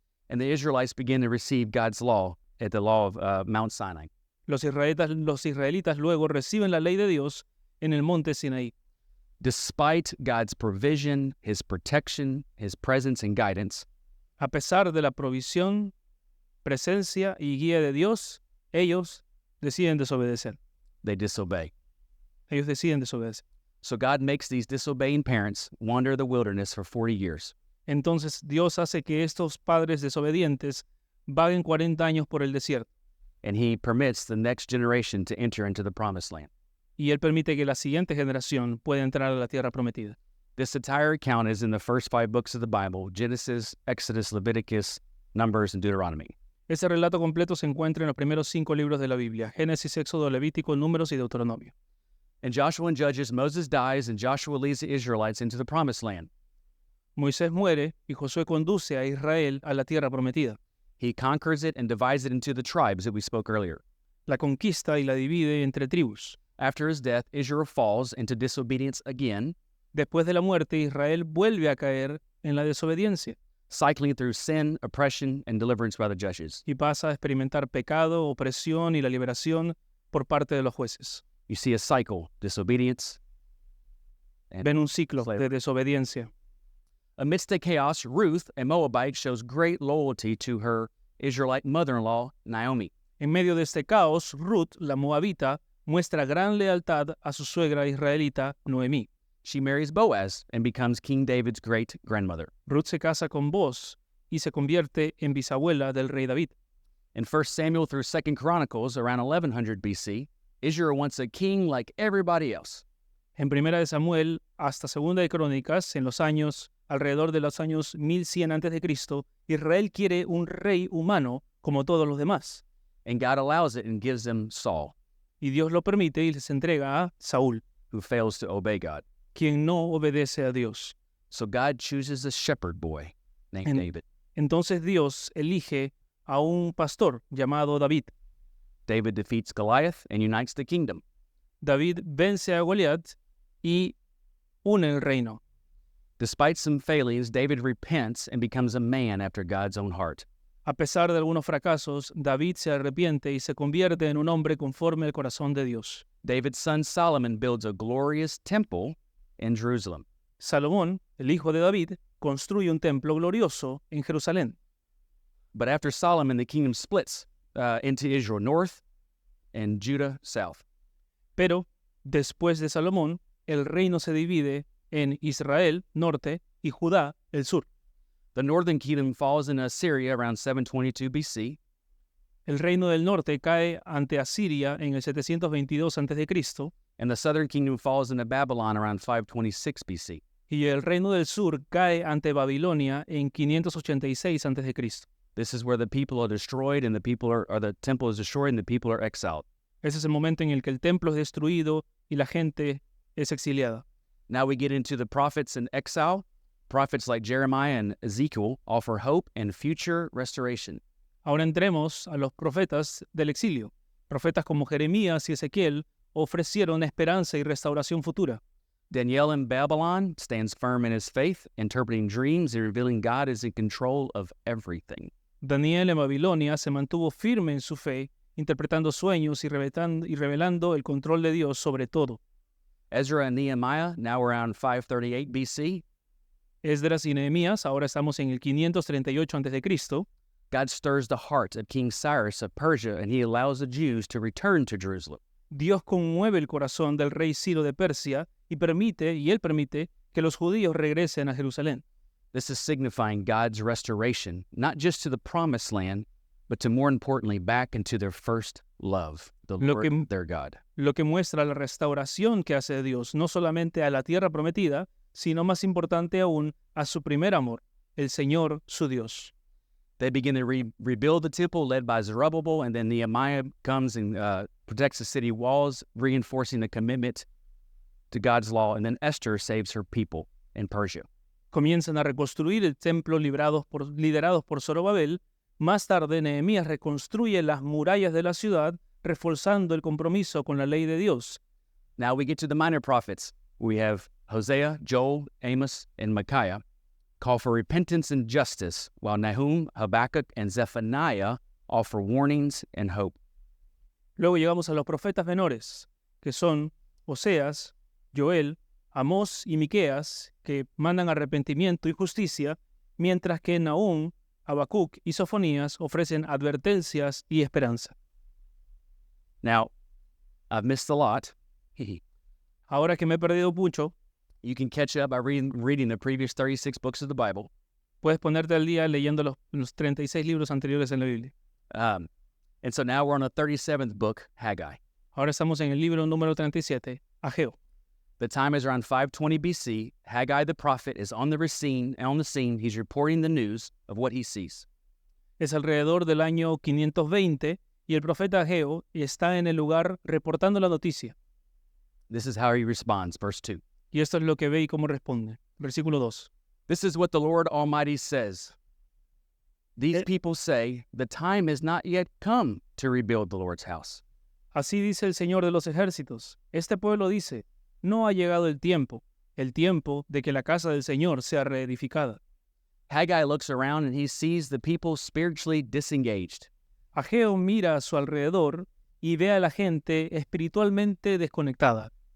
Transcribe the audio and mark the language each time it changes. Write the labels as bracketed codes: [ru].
[en] And the Israelites begin to receive God's law at the law of Mount Sinai. [es] Los israelitas luego reciben la ley de Dios en el monte Sinaí. [en] Despite God's provision, His protection, His presence and guidance, [es] A pesar de la provisión, presencia y guía de Dios, ellos deciden desobedecer. [en] they disobey. [es] Ellos deciden desobedecer. [en] So God makes these disobeying parents wander the wilderness for 40 years. [es] Entonces Dios hace que estos padres desobedientes vaguen 40 años por el desierto. [en] And He permits the next generation to enter into the promised land. [es] Y Él permite que la siguiente generación pueda entrar a la tierra prometida. [en] This entire account is in the first 5 books of the Bible: Genesis, Exodus, Leviticus, Numbers, and Deuteronomy. [es] Ese relato completo se encuentra en los primeros 5 libros de la Biblia: Génesis, Éxodo, Levítico, Números y Deuteronomio. [en] In Joshua and Judges, Moses dies, and Joshua leads the Israelites into the promised land. [es] Moisés muere y Josué conduce a Israel a la tierra prometida. [en] He conquers it and divides it into the tribes that we spoke earlier. [es] La conquista y la divide entre tribus. [en] After his death, Israel falls into disobedience again, [es] Después de la muerte, Israel vuelve a caer en la desobediencia [en] cycling through sin, oppression, and deliverance by the judges. [es] y pasa a experimentar pecado, opresión y la liberación por parte de los jueces. [en] You see a cycle: disobedience. And [es] Ven un ciclo [en] slavery. [es] de desobediencia. [en] Amidst the chaos, Ruth, a Moabite, shows great loyalty to her Israelite mother-in-law, Naomi. [es] En medio de este caos, Ruth, la moabita, muestra gran lealtad a su suegra israelita, Noemí. [en] She marries Boaz and becomes King David's great-grandmother. [es] Ruth se casa con Boaz y se convierte en bisabuela del rey David. [en] In 1 Samuel through 2 Chronicles, around 1100 BC, Israel wants a king like everybody else. [es] En Primera de Samuel hasta Segunda de Crónicas, alrededor de los años 1100 a.C., Israel quiere un rey humano como todos los demás. [en] And God allows it and gives them Saul, [es] Y Dios lo permite y les entrega a Saúl, [en] who fails to obey God. [es] quien no obedece a Dios. [en] So God chooses a shepherd boy named And- David. [es] Entonces Dios elige a un pastor llamado David. [en] David defeats Goliath and unites the kingdom. [es] David vence a Goliat y une el reino. [en] Despite some failings, David repents and becomes a man after God's own heart. [es] A pesar de algunos fracasos, David se arrepiente y se convierte en un hombre conforme al corazón de Dios. [en] David's son Solomon builds a glorious temple in Jerusalem. [es] Salomón, el hijo de David, construye un templo glorioso en Jerusalén. [en] But after Solomon, the kingdom splits into Israel north and Judah south. [es] Pero, después de Salomón, el reino se divide en Israel, norte, y Judá, el sur. [en] The northern kingdom falls in Assyria around 722 BC. [es] El reino del norte cae ante Asiria en el 722 a.C. [en] And the southern kingdom falls into Babylon around 526 BC. [es] y el reino del sur cae ante Babilonia en 586 a.C. [en] This is where the people are destroyed and the temple is destroyed and the people are exiled. [es] Ese es el momento en el que el templo es destruido y la gente es exiliada. [en] Now we get into the prophets in exile. Prophets like Jeremiah and Ezekiel offer hope and future restoration. [es] Ahora entremos a los profetas del exilio. Profetas como Jeremías y Ezequiel ofrecieron esperanza y restauración futura. [en] Daniel in Babylon stands firm in his faith, interpreting dreams and revealing God is in control of everything. [es] Daniel en Babilonia se mantuvo firme en su fe, interpretando sueños y revelando el control de Dios sobre todo. [en] Ezra and Nehemiah, now around 538 BC, [es] Esdras y Nehemías, ahora estamos en el 538 a.C., [en] God stirs the heart of King Cyrus of Persia and he allows the Jews to return to Jerusalem. [es] Dios conmueve el corazón del rey Ciro de Persia y él permite que los judíos regresen a Jerusalén. [en] This is signifying God's restoration, not just to the promised land, but to more importantly, back into their first love, the Lord, their God. [es] Lo que muestra la restauración que hace Dios, no solamente a la tierra prometida, sino más importante aún, a su primer amor, el Señor, su Dios. [en] They begin to rebuild the temple led by Zerubbabel, and then Nehemiah comes and protects the city walls, reinforcing the commitment to God's law, and then Esther saves her people in Persia. [es] Comienzan a reconstruir el templo liderados por Zorobabel. Más tarde, Nehemías reconstruye las murallas de la ciudad, reforzando el compromiso con la ley de Dios. [en] Now we get to the minor prophets. We have Hosea, Joel, Amos, and Micaiah call for repentance and justice, while Nahum, Habakkuk, and Zephaniah offer warnings and hope. [es] Luego llegamos a los profetas menores, que son Oseas, Joel, Amós y Miqueas, que mandan arrepentimiento y justicia, mientras que Nahum, Habacuc y Sofonías ofrecen advertencias y esperanza. [en] Now, I've missed a lot. [es] Ahora que me he perdido mucho, [en] You can catch up by reading the previous 36 books of the Bible. [es] puedes ponerte al día leyendo los 36 libros anteriores en la Biblia. [en] And so now we're on the 37th book, Haggai. [es] Ahora estamos en el libro número 37, Ageo. [en] The time is around 520 BC. Haggai the prophet is on the scene. He's reporting the news of what he sees. [es] Es alrededor del año 520 y el profeta Ageo está en el lugar reportando la noticia. [en] This is how he responds, verse 2. [es] Y esto es lo que ve y cómo responde. Versículo 2. [en] This is what the Lord Almighty says. These people say, the time has not yet come to rebuild the Lord's house. [es] Así dice el Señor de los ejércitos. Este pueblo dice, no ha llegado el tiempo de que la casa del Señor sea reedificada. [en] Haggai looks around and he sees the people spiritually disengaged. [es] Ageo mira a su alrededor y ve a la gente espiritualmente desconectada.